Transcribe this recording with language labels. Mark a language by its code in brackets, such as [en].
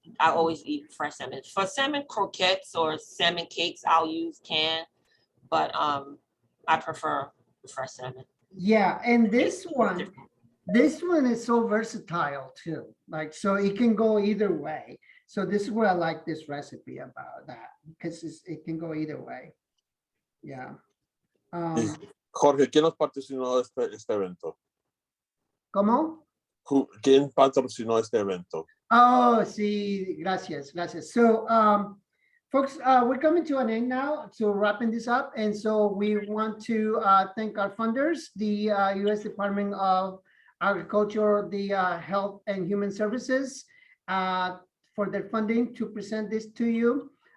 [en] I always eat fresh salmon. For salmon croquettes or salmon cakes, I'll use canned, but I prefer fresh salmon. Yeah, and this one is so versatile too. Like, so it can go either way. So this is what I like this recipe about that, because it can go either way. Yeah. [es] Jorge, ¿quién nos patrocinó este evento? ¿Cómo? ¿Quién patrocinó este evento? Oh, sí, gracias. [en] So, folks, we're coming to an end now, so wrapping this up. And so we want to thank our funders, the U.S. Department of Agriculture, the Health and Human Services, for their funding to present this to you.